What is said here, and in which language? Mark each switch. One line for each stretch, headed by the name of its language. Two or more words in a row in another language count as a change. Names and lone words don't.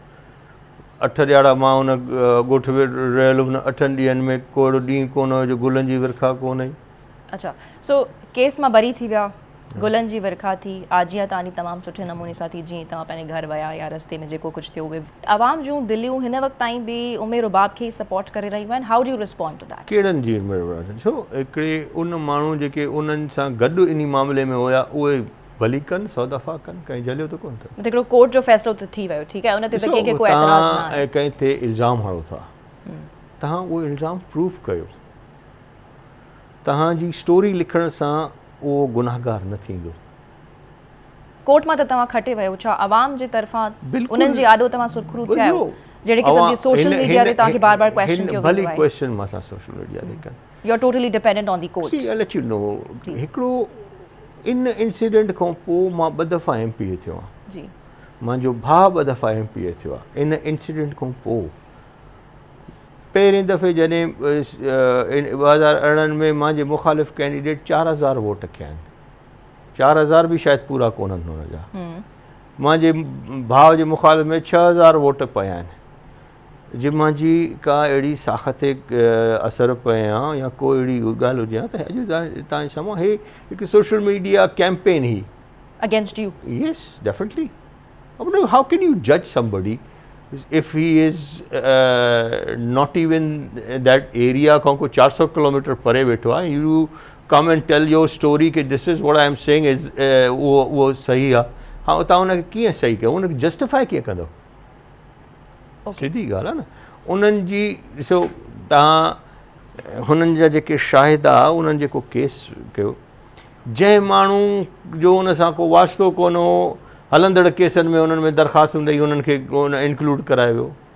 Sindhi: 8 ॾियारा मां हुन ॻोठ में रहियल हुन 8 ॾींहंनि में को ॾींहुं कोन हुयो जो गुलनि जी विरखा कोन हुई। अच्छा, सो केस मां बरी थी विया, गुलनि जी विरखा थी, आजिया तव्हांजी तमामु सुठे नमूने सां थी, जीअं तव्हां पंहिंजे घर विया या रस्ते में जेको कुझु थियो उहे आवाम जूं दिलियूं हिन वक़्तु ताईं बि उमेर बाब खे सपोर्ट करे रहियूं आहिनि।
English: How do you respond to that?
Sindhi: कहिड़नि जी उमेर बाब? छो हिकिड़े उन माण्हू जेके उन्हनि सां गॾु इन मामले में हुया उहे भली कनि, 100 दफ़ा कनि, कहीं झलियो त कोन अथव। हिकिड़ो कोर्ट जो फ़ैसिलो त थी वियो, ठीकु आहे, उन ते त कंहिंखे कोई एतराज़ न आहे। ऐं कंहिं ते इल्ज़ाम हणो था, तव्हां उहो इल्ज़ाम प्रूफ कयो। तव्हांजी स्टोरी लिखण सां उहो गुनाहगार न थींदो। कोर्ट मां त तव्हां खटे वियो, छा आवाम जे तरफ़ां उन्हनि जे आॾो तव्हां सुरखरू थिया आहियो? जहिड़े क़िस्म जी
English: social media
Sindhi: ते तव्हांखे बार बार क्वेश्चन कयो भली क्वेश्चन मां सां
English: social media
Sindhi: ते कनि।
English: You are totally dependent on the court. See, I let you know,
Sindhi: हिकिड़ो इन इंसिडेंट खां पोइ मां 2 दफ़ा MPA थियो आहियां जी। मुंहिंजो भाउ 2 दफ़ा MPA थियो आहे। इन इंसिडेंट खां पोइ पहिरें दफ़े जॾहिं 2018 में मुंहिंजे मुख़ालिफ़ कैंडिडेट 4000 वोट कया आहिनि, 4000 बि शायदि पूरा कोन्हनि हुन जा। मुंहिंजे भाउ जे मुख़ालिफ़ में 6000 वोट पिया आहिनि। जे मुंहिंजी का अहिड़ी साख ते असरु पए हा या को अहिड़ी ॻाल्हि हुजे हा त अॼु तव्हांजे साम्हूं हे हिकु
English: social media campaign
Sindhi: ही
English: against you. Yes, definitely. How can you judge somebody if he is not even that area
Sindhi: खां को 400 किलोमीटर परे वेठो आहे,
English: you come and tell your story
Sindhi: कि
English: this is what I am saying is
Sindhi: उहो सही आहे, हाँ तव्हां उनखे कीअं सही कयो, उनखे जस्टिफाई कीअं कंदो? सिधी ॻाल्हि आहे न। उन्हनि जी ॾिसो तव्हां हुननि जा जेके शाहिद आहे उन्हनि जेको केस कयो, जंहिं माण्हू जो उन सां को वास्तो कोन हो, हलंदड़ केसनि में उन्हनि में दरख़्वास्तूं ॾेई उन्हनि खे उन इंक्लूड करायो वियो।